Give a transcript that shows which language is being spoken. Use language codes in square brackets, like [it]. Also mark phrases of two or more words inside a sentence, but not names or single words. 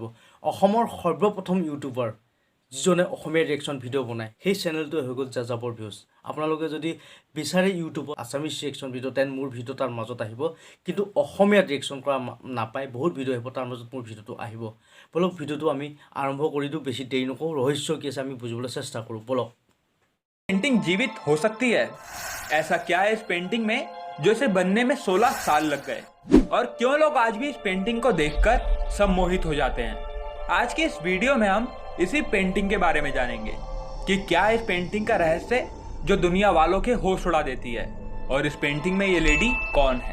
[as] অসমৰ সৰ্বপ্ৰথম ইউটিউবাৰ যিজনে অসমীয়া [en] reaction video' [as] বনায়, সেই চেনেলটোৱে হৈ গ'ল যাযাবৰ ভিউজ। আপোনালোকে যদি বিচাৰে ইউটিউবত [en] Assamese reaction video', [as] তেন মোৰ ভিডিঅ' তাৰ মাজত আহিব। কিন্তু অসমীয়াত ৰিয়েকশ্যন কৰা নাপায়, বহুত ভিডিঅ' আহিব, তাৰ মাজত মোৰ ভিডিঅ'টো আহিব। বলক ভিডিঅ'টো আমি আৰম্ভ কৰি দিওঁ, বেছি দেৰি নকৰোঁ। ৰহস্য কি আছে আমি বুজিবলৈ চেষ্টা কৰোঁ, বলক। [hi] पेंटिंग जीवित हो सकती है? ऐसा क्या है इस पेंटिंग में जो इसे बनने में 16 साल लग गए? और क्यों लोग आज भी इस पेंटिंग को देखकर सम्मोहित हो जाते हैं? आज की इस वीडियो में हम इसी पेंटिंग के बारे में जानेंगे कि क्या है इस पेंटिंग का रहस्य जो दुनिया वालों के होश उड़ा देती है, और इस पेंटिंग में ये लेडी कौन है।